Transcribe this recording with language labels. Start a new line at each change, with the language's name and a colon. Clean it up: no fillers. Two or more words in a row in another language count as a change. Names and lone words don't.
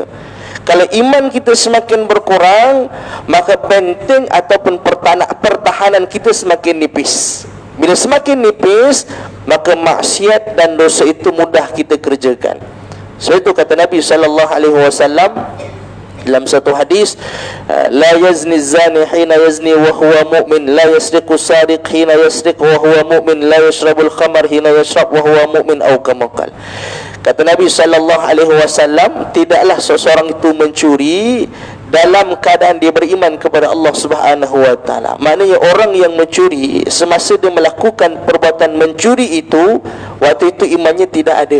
Malay: Kalau iman kita semakin berkurang, maka benteng ataupun pertahanan kita semakin nipis. Bila semakin nipis, maka maksiat dan dosa itu mudah kita kerjakan. Sebab itu kata Nabi
Arabic: صلى الله عليه وسلم
Malay: dalam satu hadis,
Arabic: لا يزني زاني حين يزني وهو مؤمن، لا يسرق سارق حين يسرق وهو مؤمن، لا يشرب الخمر حين يشرب وهو مؤمن، أو كما قال.
Malay: Kata Nabi
Arabic: صلى الله عليه وسلم,
Malay: tidaklah seseorang itu mencuri dalam keadaan dia beriman kepada Allah
Arabic: سبحانه وتعالى.
Malay: Maknanya orang yang mencuri, semasa dia melakukan perbuatan mencuri itu, waktu itu imannya tidak ada.